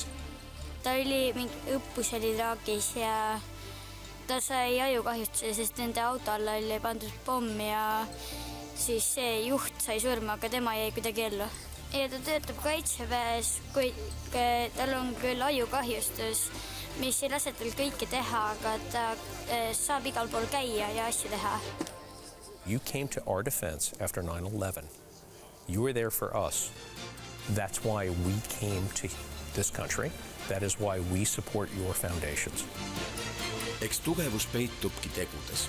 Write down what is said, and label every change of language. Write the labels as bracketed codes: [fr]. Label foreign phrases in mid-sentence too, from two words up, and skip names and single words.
[et] Ta oli mingi õppus oli Iraagis ja ta sai ajukahjustuse, sest nende auto alla oli pandud pomm ja siis see juht sai surma, aga tema jäi kuidagi ellu. Ja ta töötab kaitseväes, kui tal on küll ajukahjustus, mis ei lase tal kõike teha, aga ta saab igal pool käia ja asju teha. [en] You came to our defense after 9/11. You were there for us. That's why we came to this country. That is why we support your foundations. [et] Eks tugevus peitubki tegudes.